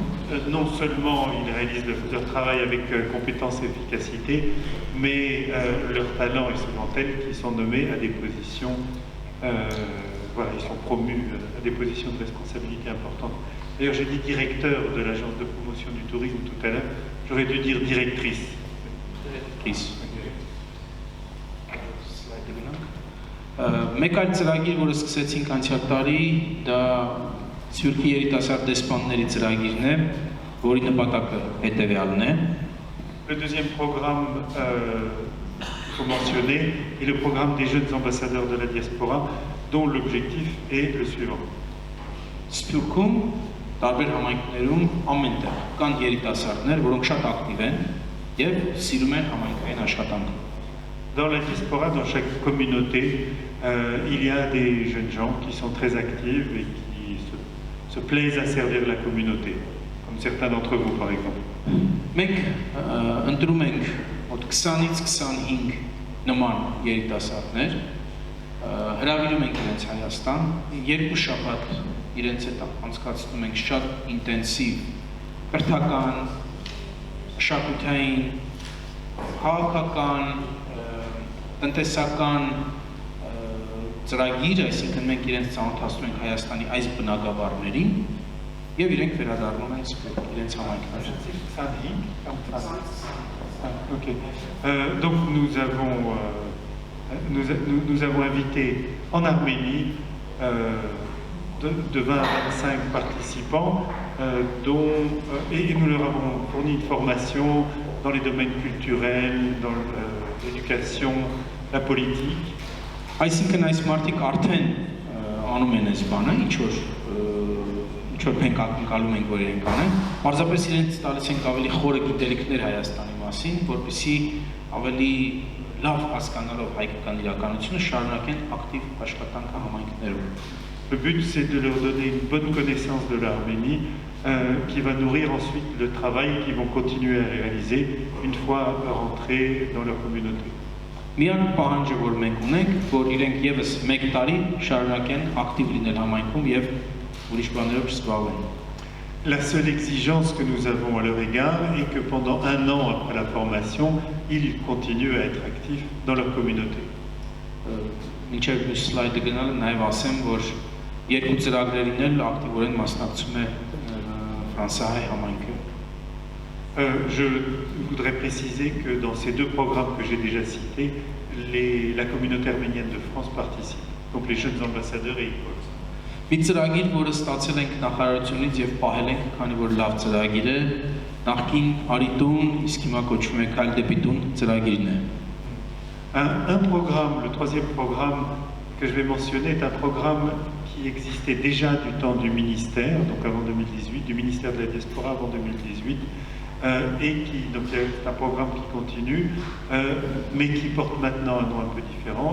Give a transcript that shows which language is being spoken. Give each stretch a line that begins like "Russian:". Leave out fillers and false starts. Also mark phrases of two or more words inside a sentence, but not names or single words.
French: non seulement ils réalisent leur travail avec compétence et efficacité, mais leur talent est souvent tel qu'ils sont nommés à des positions, voilà, ils sont promus à des positions de responsabilité importantes. D'ailleurs, j'ai dit directeur de l'agence de promotion du tourisme tout à l'heure, j'aurais dû dire directrice.
Armenian: Մեկ այլ ծրագիր, որը սկսեցինք անցյալ տարի, դա Սյուրքի երիտասարդ դեսպանների ծրագիրն է, որի նպատակը հետևյալն է։
French: Le deuxième programme qu'il faut mentionner est le programme des jeunes ambassadeurs de la diaspora, dont l'objectif est le suivant.
Armenian: Սփյուռքում տարբեր համայնքներում ամենտեղ կան երիտասարդներ, որոնք շատ ակտիվ են եւ սիրում են համայնքային աշխատանքը։
French: Dans la diaspora, dans chaque communauté, il y a des jeunes gens qui sont très actifs et qui se plaisent à servir la communauté, comme certains d'entre vous par exemple.
Armenian: Մենք ընտրում ենք մոտ 20-ից 25 նման երիտասարդներ, հրավիրում ենք իրենց Հայաստան, 2 շաբաթ իրենց հետ անցկացնում ենք շատ ինտենսիվ կրթական, մշակութային, քաղաքական, տնտեսական ծրագիր, այսինքն մենք իրենց ծանոթացնում ենք Հայաստանի այս բնակավարներին եւ իրենք վերադառնում են իրենց համայնքներ։
French: Donc nous avons invité en Arménie de 20 à 25 participants et nous leur avons fourni une formation dans les domaines culturels, dans l'éducation, la politique.
Armenian: Այսինքն այս մարդիկ արդեն անում են այս բանը, ինչ որ մենք ակնկալում ենք, որ իրենք անեն, պարզապես իրենց տալիս ենք ավելի խորը գիտելիքներ Հայաստանի մասին, որպեսզի ավելի լավ հասկանալով հայկական իրականությունը շարունակեն ակտիվ աշխատանքը համայնքներում։
French: Le but, c'est de leur donner une bonne connaissance de l'Arménie qui va nourrir ensuite le travail qu'ils vont continuer à réaliser une fois rentrés dans leur communauté.
Armenian: Միան պահանջը, որ մենք ունենք, որ իրենք եւս 1 տարի շարունակեն ակտիվ լինել համայնքում եւ ուրիշ բաներով զբաղվեն։
French: La seule exigence que nous avons à leur égard est que pendant 1 an après la formation, ils continuent à être actifs dans leur communauté.
Armenian: Մինչև մյուս սլայդը գնալը նաեւ ասեմ, որ 2 ծրագրերին էլ ակտիվորեն մասնակցում է ֆրանսահայ համայնքը։
French: Je voudrais préciser que dans ces 2 programmes que j'ai déjà cités, la communauté arménienne de France participe, donc les jeunes ambassadeurs et écoles.
Armenian: Մի ծրագիր, որը ստացել ենք նախարարությունից եւ պահել ենք, քանի որ լավ ծրագիր է, նախկին Արիտուն, իսկ հիմա կոչվում է Քայլ դեպի տուն ծրագիրն է։
French: Un programme, le 3e programme que je vais mentionner est un programme qui existait déjà du temps du ministère, donc avant 2018, du ministère de la diaspora avant 2018, et donc c'est un programme qui continue, mais qui porte maintenant un nom un peu différent.